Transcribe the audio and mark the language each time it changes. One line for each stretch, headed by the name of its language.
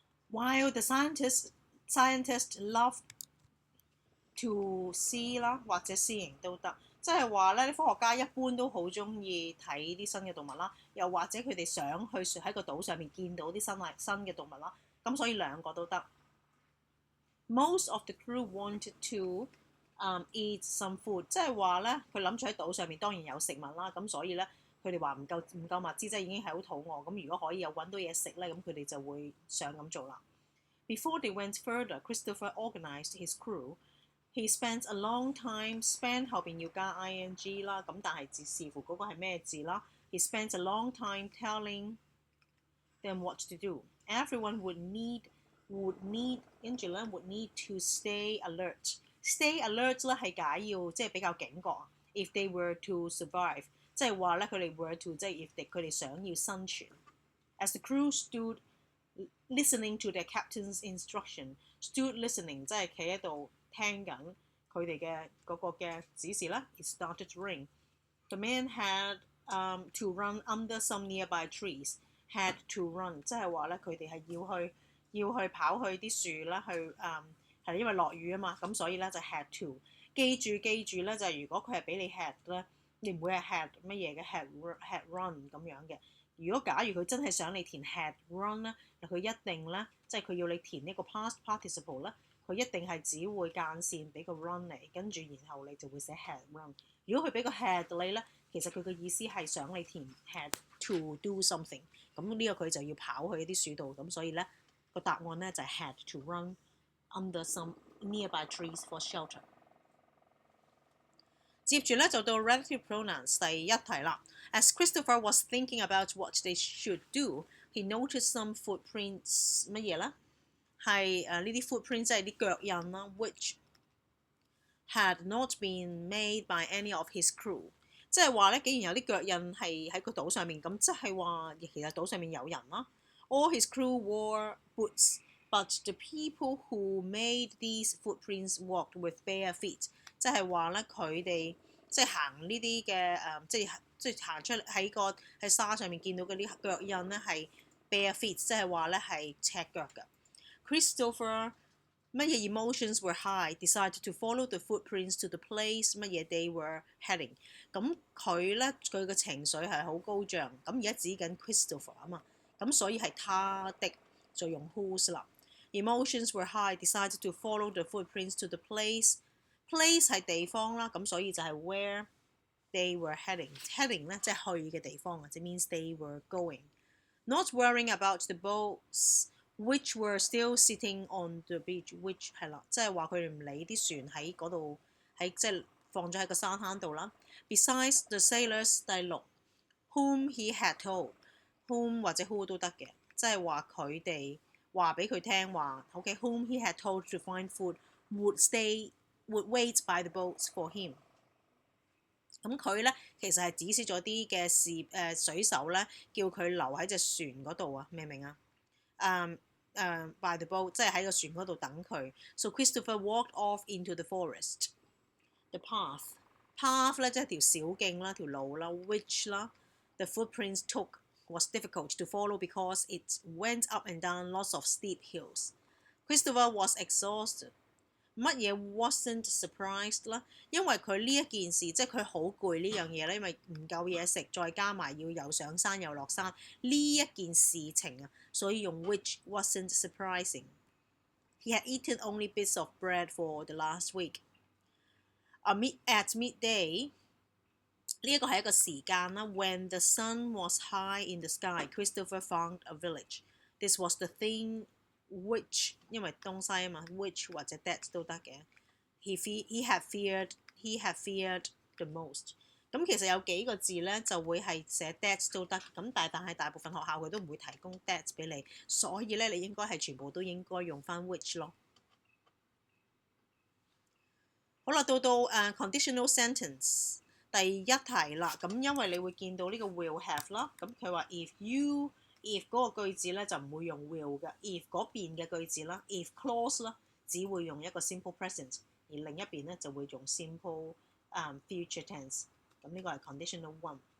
English: While the scientists loved to see
Cantonese: 啦，或者
English: seeing
Cantonese: 都得，即係話咧，啲科學家一般都好中意睇啲新嘅動物啦，又或者佢哋想去喺個島上面見到啲新嘅動物啦，咁所以兩個都得。
English: Most of the crew wanted to eat some food，
Cantonese: 即係話咧，佢諗住喺島上面當然有食物啦，咁所以咧佢哋話唔夠物資，即係已經係好肚餓，咁如果可以有揾到嘢食咧，咁佢哋就會想咁做啦。
English: Before they went further, Christopher organized his crew. He spent a long time.
Cantonese: Spend 後邊要加 ing 啦，咁但係視乎嗰個係咩字啦。
English: He spent a long time telling them what to do. Everyone would need
Cantonese: 跟住咧
English: would need to stay alert。
Cantonese: Stay alert 咧係解要即係比較警覺。
English: If they were to survive，
Cantonese: 即係話咧佢哋
English: were to
Cantonese: 即係
English: if
Cantonese: 佢哋想要生存。
English: As the crew stood listening to their captain's instruction， stood listening
Cantonese: 即係企喺度聽緊佢哋嘅嗰個嘅指示啦。
English: It started to rain. The men had to run under some nearby trees. Had to run
Cantonese: 即係話咧佢哋係要去跑去啲樹啦，去係因為落雨啊嘛，咁所以咧就
English: had to。
Cantonese: 記住咧就係如果佢係俾你 had 咧，你唔會係 had 乜嘢嘅
English: had run
Cantonese: 咁樣嘅。如果假如佢真係想你填
English: had run
Cantonese: 咧，佢一定咧即係佢要你填呢個 past participle 咧，佢一定係只會間線俾個 run 嚟，跟住然後你就會寫 had run。如果佢俾個 had 你咧，其實佢嘅意思係想你填
English: had to do something，
Cantonese: 咁呢個佢就要跑去一啲樹度，咁所以咧個答案咧就係
English: had to run under some nearby trees for shelter。
Cantonese: 接住咧就到 relative pronouns 第一題啦。
English: As Christopher was thinking about what they should do, he noticed some footprints
Cantonese: 乜嘢咧？係呢啲
English: footprints
Cantonese: 即係啲腳印啦
English: ，which had not been made by any of his crew。
Cantonese: 即係話咧，竟然有啲腳印係喺個島上面，咁即係話其實島上面有人啦。
English: All his crew wore boots, but the people who made these footprints walked with bare feet。
Cantonese: 即係話咧，佢哋即係行呢啲嘅即係行出喺沙上面見到嘅啲腳印咧係
English: bare feet，
Cantonese: 即係話咧係赤腳嘅。
English: Christopher
Cantonese: 乜嘢
English: emotions were high, decided to follow the footprints to the place 乜嘢 they were heading。
Cantonese: 咁佢咧佢嘅情緒係好高漲，咁而家指緊 Christopher 啊嘛，咁所以係他的就用 whose 啦。
English: Emotions were high, decided to follow the footprints to the place。place
Cantonese: 係地方啦，咁所以就係
English: where they were heading
Cantonese: 咧即係去嘅地方啊，即
English: means they were going。 Not worrying about the boats。which were still sitting on the beach，which
Cantonese: 係啦，即係話佢哋唔理啲船喺嗰度，喺即係放咗喺個沙灘度啦。
English: Besides the sailors，
Cantonese: 第六
English: ，whom he had told，whom
Cantonese: 或者
English: who
Cantonese: 都得嘅，即係話佢哋話俾佢聽話
English: ，OK，whom he had told to find food would wait by the boats for him。
Cantonese: 咁佢咧其實係指示咗啲嘅水手咧，叫佢留喺隻船嗰度啊，明唔明啊？
English: by the boat，
Cantonese: 即係喺個船嗰度等佢。
English: So Christopher walked off into the forest. The path
Cantonese: 咧即係條小徑啦，條路啦
English: ，which 啦 ，the footprints took was difficult to follow because it went up and down lots of steep hills. Christopher was exhausted.
Cantonese: 乜嘢
English: wasn't surprised 啦？
Cantonese: 因為佢呢一件事，即係佢好攰呢樣嘢咧，因為唔夠嘢食，再加埋要又上山又落山呢一件事情啊，所以用
English: which wasn't surprising. He had eaten only bits of bread for the last week. At midday
Cantonese: 呢一個係一個時間啦。
English: When the sun was high in the sky, Christopher found a village. This was the thing which
Cantonese: 因為東西啊嘛
English: ，which
Cantonese: 或者
English: that
Cantonese: 都得嘅。
English: He had feared the most。
Cantonese: 咁其實有幾個字咧就會係寫 that 都得，咁但係大部分學校佢都唔會提供 that 俾你，所以咧你應該係全部都應該用翻 which 咯。好啦，到conditional sentence 第一題啦，咁因為你會見到呢個 will have 啦，咁佢話 if 嗰個句子咧就唔會用 will 嘅 ，if 嗰邊嘅句子啦 ，if clause 啦，只會用一個 simple present， 而另一邊咧就會用 simple future tense， 咁呢個係 conditional one。